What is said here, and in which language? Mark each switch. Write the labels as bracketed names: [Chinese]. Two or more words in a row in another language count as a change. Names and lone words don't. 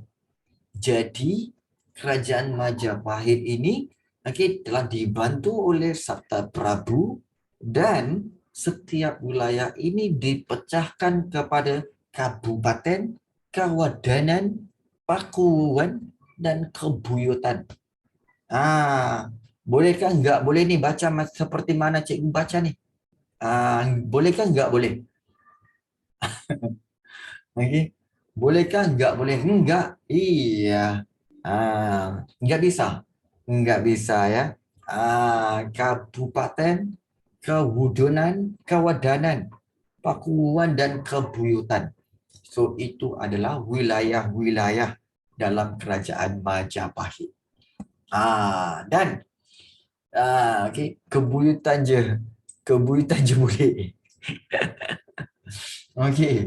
[Malay] Jadi kerajaan Majapahit ini telah dibantu oleh Sabta Prabu dan setiap wilayah ini dipecahkan kepada kabupaten, kawadanan, pakuan dan kebuyutan. Bolehkah enggak boleh ni baca seperti mana cikgu baca ni? Bolehkah enggak boleh? Okey. Bolehkah enggak boleh? Enggak. Iya. [Indonesian] Enggak bisa. Enggak bisa ya. [Malay] Kabupaten, kewudonan, kewadanan, pakuan dan kebuyutan. So itu adalah wilayah-wilayah dalam kerajaan Majapahit. Dan kebuyutan je. Kebuyutan je boleh. Okey.